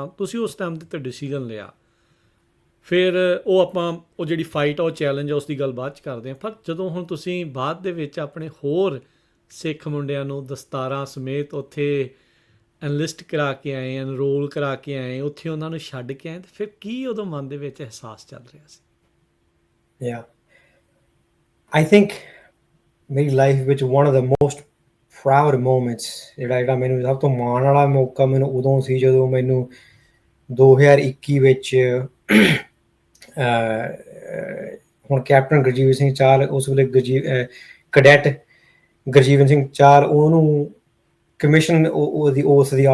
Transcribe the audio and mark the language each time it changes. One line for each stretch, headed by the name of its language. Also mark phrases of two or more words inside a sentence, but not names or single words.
Punjabi: ਤੁਸੀਂ ਉਸ ਟਾਈਮ ਦੇ 'ਤੇ ਡਿਸੀਜ਼ਨ ਲਿਆ, ਫਿਰ ਉਹ ਜਿਹੜੀ ਫਾਈਟ ਆ, ਉਹ ਚੈਲੰਜ ਆ, ਉਸ ਦੀ ਗੱਲ ਬਾਅਦ 'ਚ ਕਰਦੇ ਹਾਂ। ਪਰ ਜਦੋਂ ਹੁਣ ਤੁਸੀਂ ਬਾਅਦ ਦੇ ਵਿੱਚ ਆਪਣੇ ਹੋਰ ਸਿੱਖ ਮੁੰਡਿਆਂ ਨੂੰ ਦਸਤਾਰਾਂ ਸਮੇਤ ਉੱਥੇ ਐਨਲਿਸਟ ਕਰਾ ਕੇ ਆਏ, ਐਨਰੋਲ ਕਰਾ ਕੇ ਆਏ, ਉੱਥੇ ਉਹਨਾਂ ਨੂੰ ਛੱਡ ਕੇ ਆਏ, ਅਤੇ ਫਿਰ ਕੀ ਉਦੋਂ ਮਨ ਦੇ ਵਿੱਚ ਅਹਿਸਾਸ ਚੱਲ ਰਿਹਾ ਸੀ?
English: I think
Punjabi: ਮੇਰੀ ਲਾਈਫ ਵਿੱਚ
English: one of the most proud moments
Punjabi: ਜਿਹੜਾ ਮੈਨੂੰ ਸਭ ਤੋਂ ਮਾਣ ਵਾਲਾ ਮੌਕਾ ਮੈਨੂੰ ਉਦੋਂ ਸੀ ਜਦੋਂ ਮੈਨੂੰ 2021 ਵਿੱਚ ਹੁਣ ਕੈਪਟਨ ਗੁਰਜੀਤ ਸਿੰਘ ਚਾਹਲ, ਉਸ ਵੇਲੇ ਕੈਡੈਟ ਗੁਰਜੀਵਨ ਸਿੰਘ ਚਾਹਲ, ਉਹਨੂੰ ਕਮਿਸ਼ਨ ਉਹਦੀ ਉਸ ਦੀ